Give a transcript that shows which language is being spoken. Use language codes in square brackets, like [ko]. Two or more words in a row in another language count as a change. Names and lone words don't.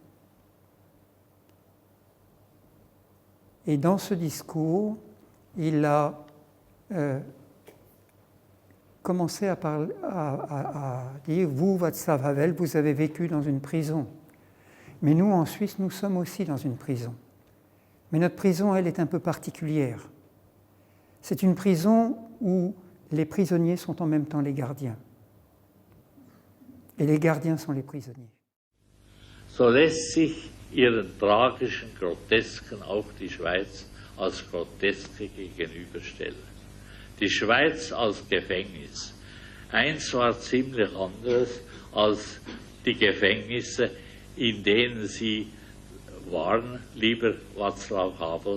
[fr] Et dans ce discours, il a commencé à dire « Vous, Václav Havel, vous avez vécu dans une prison. Mais nous, en Suisse, nous sommes aussi dans une prison. Mais notre prison, elle, est un peu particulière. C'est une prison où les prisonniers sont en même temps les gardiens. Et les gardiens sont les prisonniers. » [de] So lässt sich ihren tragischen Grotesken auch die Schweiz als Groteske gegenüberstellen. Die Schweiz als Gefängnis. Eins war ziemlich anderes als die Gefängnisse, in denen sie waren, lieber Václav Havel.